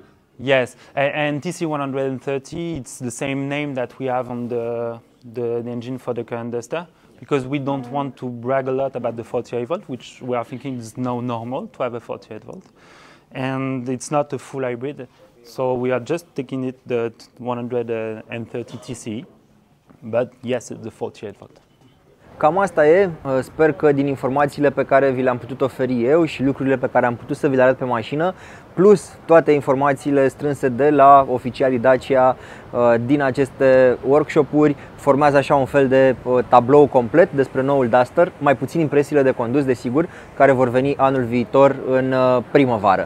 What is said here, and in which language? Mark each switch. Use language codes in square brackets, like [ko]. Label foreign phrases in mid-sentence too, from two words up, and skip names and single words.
[en] Yes, and TC130, it's the same name that we have on the engine for the current Duster, because we don't want to brag a lot about the 48 volt, which we are thinking is now normal to have a 48 volt. And it's not a full hybrid, so we are just taking it the 130 TC, but yes, it's the 48 volt. [ro] Cam asta e, sper că din informațiile pe care vi le-am putut oferi eu și lucrurile pe care am putut să vi le arăt pe mașină, plus toate informațiile strânse de la oficialii Dacia din aceste workshop-uri, formează așa un fel de tablou complet despre noul Duster, mai puțin impresiile de condus, desigur, care vor veni anul viitor în primăvară.